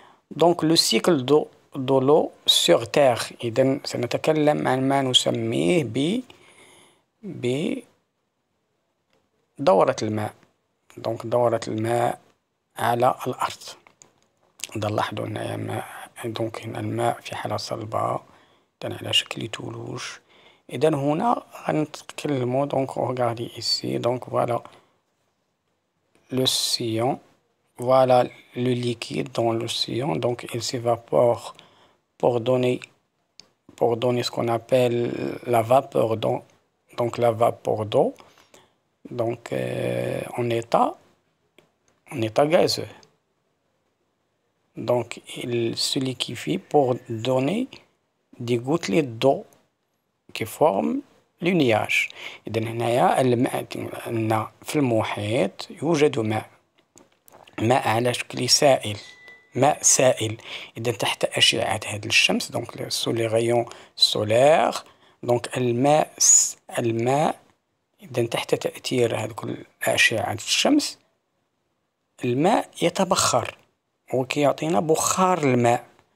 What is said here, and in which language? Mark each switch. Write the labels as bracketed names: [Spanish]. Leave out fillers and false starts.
[Arabic] دونك [French] لو سيكل دو لو سور تير، [Arabic] إذن سنتكلم عن ما نسميه بدورة الماء. دونك دورة الماء على الأرض. إذا لاحظوا هنا دونك هنا الماء في حالة صلبة على شكل ثلوج. إذا هنا غنتكلموا [French] دونك regardez ici donc voilà l'océan, voilà le liquide dans l'océan, donc il s'évapore pour donner ce qu'on appelle la vapeur d'eau, donc la vapeur d'eau, donc en état gazeux. Donc il se liquéfie pour donner des gouttelettes d'eau qui forment le nuage. [Arabic] إذن هنايا الماء في المحيط يوجد ماء على شكل سائل، ماء سائل. إذا تحت أشعة هذه الشمس، دونك [French] لي غيون سولير، [Arabic] دونك الماء إذا تحت تأثير هذه أشعة الشمس الماء يتبخر وكيعطينا بخار الماء.